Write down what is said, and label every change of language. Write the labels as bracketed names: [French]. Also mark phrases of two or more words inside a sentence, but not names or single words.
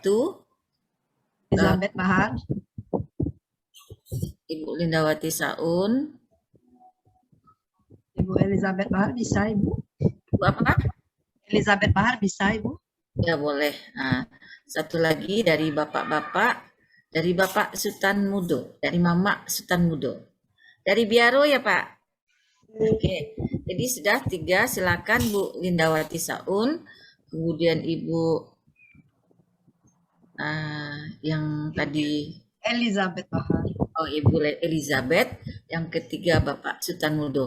[Indonesian] Elizabeth Bahar. Ibu Lindawati Saun. Ibu Elizabeth Bahar bisa, Ibu? Ibu apa? Elizabeth Bahar bisa, Ibu? Ya boleh. Nah, satu lagi dari bapak-bapak, dari Bapak Sultan Mudo, dari Mama Sultan Mudo, dari Biaro ya Pak. Oke, jadi sudah 3. Silakan Bu Lindawati Saun, kemudian Ibu yang tadi Elizabeth Bahar. Oh, Ibu Elizabeth, yang ketiga Bapak Sultan Mudo.